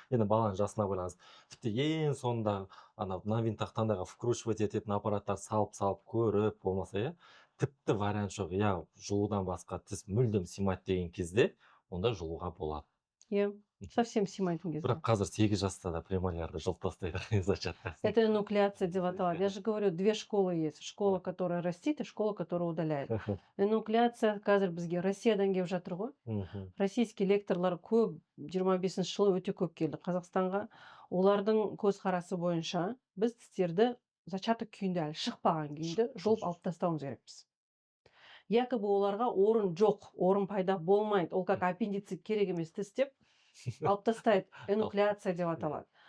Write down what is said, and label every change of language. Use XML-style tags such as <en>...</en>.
<kk>Енді баланың жасына байланысты. Тіпті ең соңында на винтақтандарға вкручивать ететін аппараттар салып көріп болмаса, тіпті вариант жоқ. Жұлудан басқа тіс мүлдем сыймайды деген кезде, онда жұлуға болады. Совсем сыймайтын кезде. Бірақ қазір 8 жаста да премолярды жұлып тастайды.</kk> <ru>Это энуклеация</ru> <kk>деп аталады.</kk> <ru>Я же говорю, 2 школы есть. Школа, которая растит, и школа, которая удаляет.</ru> <kk>Энуклеация қазір бізге Россиядан келіп жатыр ғой. Российский лекторлар көп, 25 жылы өте көп келді Қазақстанға. Олардың көзқарасы бойынша біз тістерді зачаток күйінде, әлі шықпаған күйінде жұлып алып тастауымыз керекпіз. якобы оларға орын жоқ, орын пайда болмайды, ол как аппендицит керек емес тіс деп алып тастайды, энуклеация деп аталады.</kk>